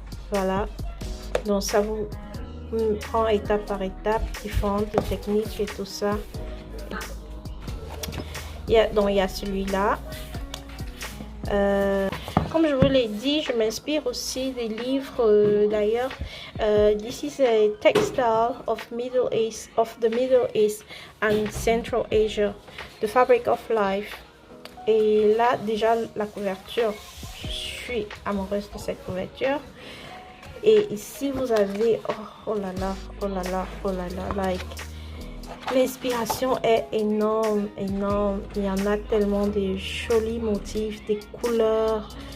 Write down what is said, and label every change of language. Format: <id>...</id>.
<fr>Voilà, donc ça vous prend étape par étape, différentes techniques et tout ça. Donc il y a celui-là. Comme je vous l'ai dit, je m'inspire aussi des livres d'ailleurs.</fr> <en>This is a textile of the Middle East and Central Asia, the fabric of life.</en> <fr>Et là déjà la couverture, je suis amoureuse de cette couverture. Et ici vous avez oh là là, oh là là, oh là là, like l'inspiration est énorme, énorme. Il y en a tellement de jolis motifs, des couleurs.</fr>